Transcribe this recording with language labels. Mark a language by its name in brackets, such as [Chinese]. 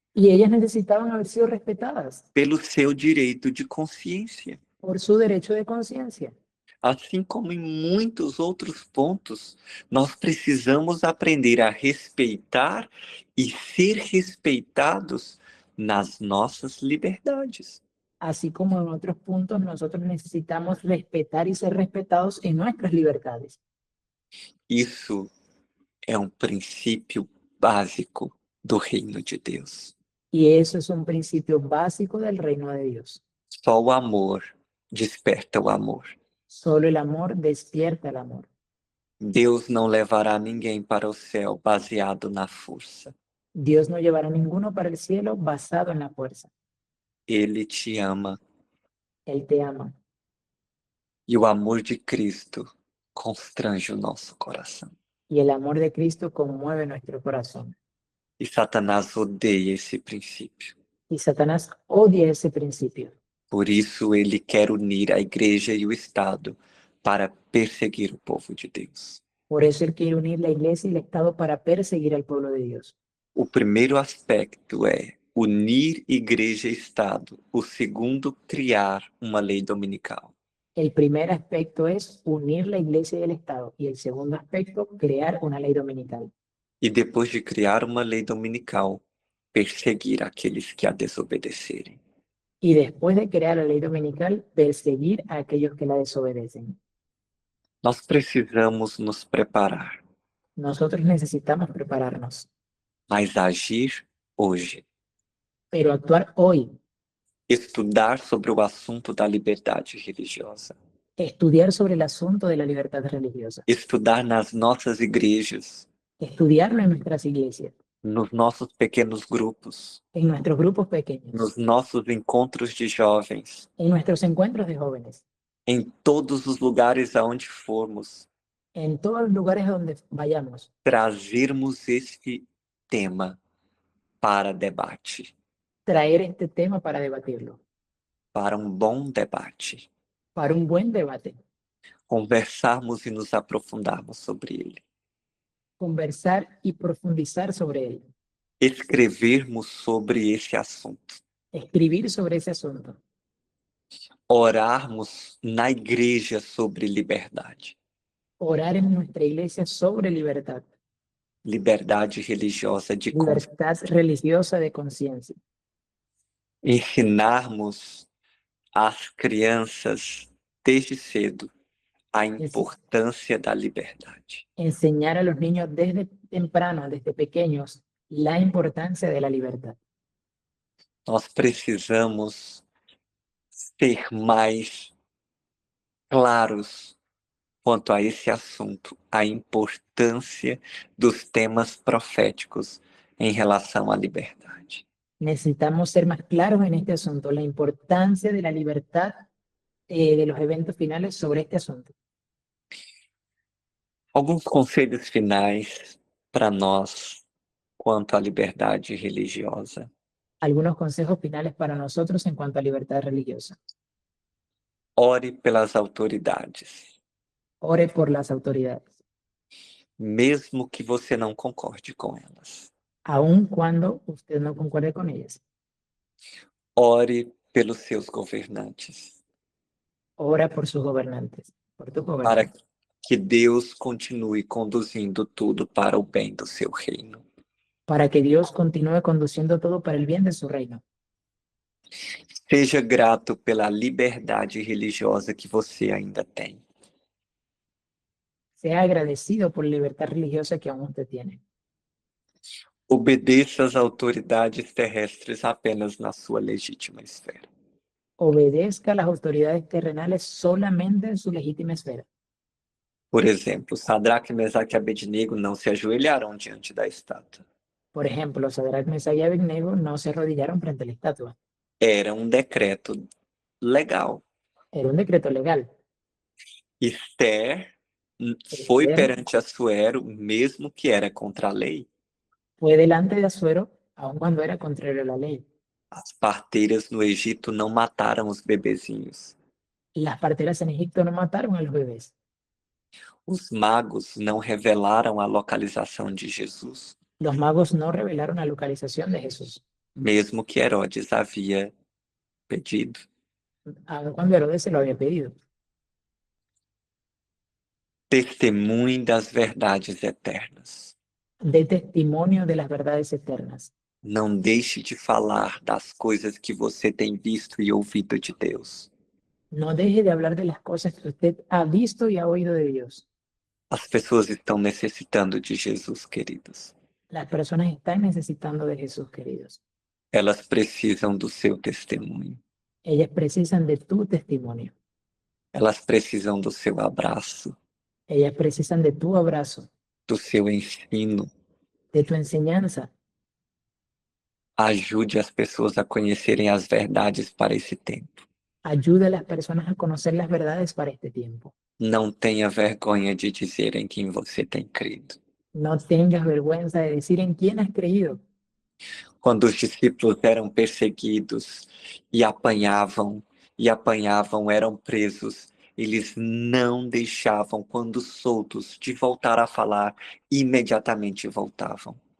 [Spanish] Y ellas necesitaban haber sido respetadas [Portuguese] pelo seu direito de consciência. [Spanish] por su derecho de conciencia. [Portuguese] Assim como em muitos outros pontos, nós precisamos aprender a respeitar e ser respeitados nas nossas liberdades. [Spanish] Así como en otros puntos, nosotros necesitamos respetar y ser respetados en nuestras libertades. [Portuguese] Isso é um princípio básico do reino de Deus. [Spanish] Y eso es un principio básico del reino de Dios. [Portuguese] Só o amor desperta o amor. [Spanish] Solo el amor despierta el amor. [Portuguese] Deus não levará ninguém para o céu baseado na força. [Spanish] Dios no llevará a ninguno para el cielo basado en la fuerza. [Portuguese] Ele te ama [Spanish] Él te ama. [Portuguese] e o amor de Cristo constrange o nosso coração. [Spanish] Y el amor de Cristo conmueve nuestro corazón. [Portuguese] E Satanás odeia esse princípio. [Spanish] Y Satanás odia ese principio. [Portuguese] Por isso ele quer unir a igreja e o Estado para perseguir o povo de Deus. [Spanish] Por eso Él quiere unir la iglesia y el Estado para perseguir al pueblo de Dios. [Portuguese] O primeiro aspecto é unir igreja e Estado. O segundo, criar uma lei dominical. [Spanish] El primer aspecto es unir la iglesia y el Estado. Y el segundo aspecto, crear una ley dominical. [Portuguese] E depois de criar uma lei dominical, perseguir aqueles que a desobedecerem. [Spanish] Y después de crear la ley dominical, perseguir a aquellos que la desobedecen. [Portuguese] Nós precisamos nos preparar, [Spanish] Nosotros necesitamos prepararnos, [Portuguese] mas agir hoje. [Spanish] pero actuar hoy, [Portuguese] Estudar sobre o assunto da liberdade religiosa. [Spanish] estudiar sobre el asunto de la libertad religiosa, [Portuguese] Estudar nas nossas igrejas, [Spanish] estudiarlo en nuestras iglesias, [Portuguese] nos nossos pequenos grupos, [Spanish] en nuestros grupos pequeños, [Portuguese] nos nossos encontros de jovens, [Spanish] en nuestros encuentros de jóvenes, [Portuguese] em todos os lugares aonde formos, [Spanish] en todos los lugares a donde vayamos, [Portuguese] trazermos este tema para debate, [Spanish] traer este tema para debatirlo, [Portuguese] para um bom debate, [Spanish] para un buen debate, [Portuguese] conversarmos e nos aprofundarmos sobre ele, [Spanish] conversar y profundizar sobre él, [Portuguese] escrevermos sobre esse assunto, [Spanish] escribir sobre ese asunto, [Portuguese] orarmos na igreja sobre liberdade, [Spanish] orar en nuestra iglesia sobre libertad, [Portuguese] liberdade religiosa de consciência, [Spanish] libertad religiosa de conciencia, [Portuguese] ensinarmos às crianças desde cedo a importância da liberdade. [Spanish] enseñar a los niños desde temprano, desde pequeños, la importancia de la libertad. [Portuguese] Nós precisamos ser mais claros quanto a esse assunto, a importância dos temas proféticos em relação à liberdade. [Spanish] Necesitamos ser más claros en este asunto, la importancia de la libertad de los eventos finales sobre este asunto. [Portuguese] Alguns conselhos finais para nós quanto à liberdade religiosa. [Spanish] Algunos consejos finales para nosotros en cuanto a libertad religiosa. [Portuguese] Ore pelas autoridades. [Spanish] Ore por las autoridades, [Portuguese] Mesmo que você não concorde com elas. [Spanish] aun cuando usted no concuerde con ellas. [Portuguese] Ore pelos seus governantes. [Spanish] Ora por sus gobernantes, por tus [Portuguese] Para [Spanish] gobernantes, [Portuguese] que Deus continue conduzindo tudo para o bem do seu reino. [Spanish] para que Dios continúe conduciendo todo para el bien de su reino. [Portuguese] Seja grato pela liberdade religiosa que você ainda tem. [Spanish] Sea agradecido por la libertad religiosa que aún usted tiene. [Portuguese] Obedeça às autoridades terrestres apenas na sua legítima esfera. [Spanish] Obedezca a las autoridades terrenales solamente en su legítima esfera. [Portuguese] Por exemplo, Sadraque, Mesaque e Abednego não se ajoelharam diante da estátua. [Spanish] Por ejemplo, Sadrach, Mesach y Abednego no se arrodillaron frente a la estatua. [Portuguese] Era um decreto legal. [Spanish] Era un decreto legal. [Portuguese] Esther foi [Spanish] Esther [Portuguese] perante Assuero, mesmo que era contra a lei. [Spanish] fue delante de Asuero, aun cuando era contrario a la ley. [Portuguese] As parteiras no Egito não mataram os bebezinhos. [Spanish] Las parteras en Egipto no mataron a los bebés. [Portuguese] Os magos não revelaram a localização de Jesus, [Spanish] Los magos no revelaron la localización de Jesús, [Portuguese] mesmo que Herodes havia pedido. [Spanish] aun cuando Herodes se lo había pedido. [Portuguese] Testemunhe das verdades eternas. [Spanish] De testimonio de las verdades eternas. [Portuguese] Não deixe de falar das coisas que você tem visto e ouvido de Deus. [Spanish] No deje de hablar de las cosas que usted ha visto y ha oído de Dios. [Portuguese] As pessoas estão necessitando de Jesus, queridos. [Spanish] Las personas están necesitando de Jesús, queridos. [Portuguese] Elas precisam do seu testemunho. [Spanish] Ellas precisan de tu testimonio. [Portuguese] Elas precisam do seu abraço, [Spanish] Ellas precisan de tu abrazo, [Portuguese] do seu ensino. [Spanish] de tu enseñanza. [Portuguese] Ajude as pessoas a conhecerem as verdades para esse tempo. [Spanish] Ayuda a las personas a conocer las verdades para este tiempo. [Portuguese] Não tenha vergonha de dizer em quem você tem crido. [Spanish] No tengas vergüenza de decir en quién has creído. [Portuguese] Quando os discípulos eram perseguidos e apanhavam, eram presos, eles não deixavam, quando soltos, de voltar a falar, imediatamente voltavam.